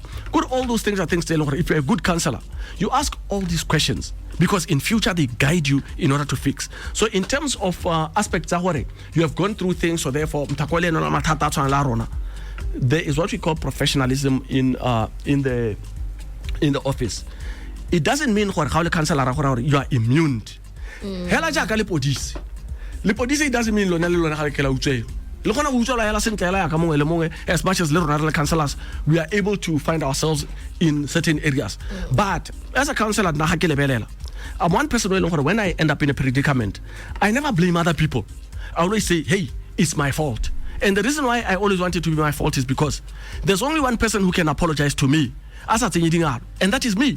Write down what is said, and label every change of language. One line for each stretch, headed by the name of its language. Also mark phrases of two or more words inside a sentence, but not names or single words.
English: All those things are things. If you're a good counselor, you ask all these questions, because in future they guide you in order to fix. So in terms of aspects, you have gone through things, so therefore there is what we call professionalism in the office. It doesn't mean you are immune.
Tswana: Hela jaka lepodisi.
English: Lepodisi doesn't mean as much as little counselors, we are able to find ourselves in certain areas. But as a counselor, I'm one person when I end up in a predicament, I never blame other people. I always say, hey, it's my fault. And the reason why I always want it to be my fault is because there's only one person who can apologize to me, and that is me.